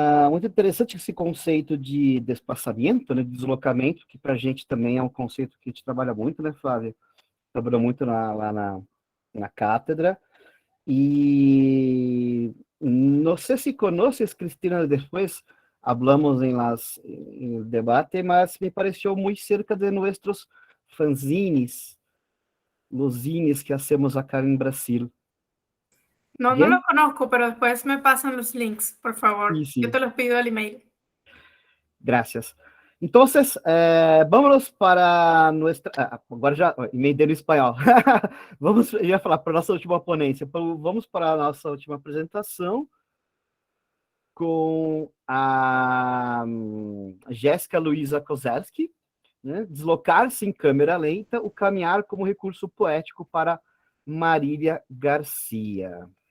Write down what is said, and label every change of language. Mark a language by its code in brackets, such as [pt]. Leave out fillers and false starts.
[pt] Muito interessante esse conceito de desplaçamento, né, de deslocamento, que para a gente também é um conceito que a gente trabalha muito, né, Flávia? Trabalhou muito lá na cátedra. E não sei se conheces, Cristina, depois [es] hablamos en el debate, mas me pareció muy cerca de nuestros fanzines, los zines que hacemos acá en Brasil. No, no Bien, los conozco, pero después me pasan los links, por favor. sí, Yo sí, te los pido al email. gracias. Entonces, vámonos para nuestra. [pt] Agora já emendei no espanhol. Vamos, eu ia falar para a nossa última ponência. Vamos para a nossa última apresentação com a Jéssica Luiza Kozelski, né? Deslocar-se em câmera lenta, o caminhar como recurso poético para Marília Garcia.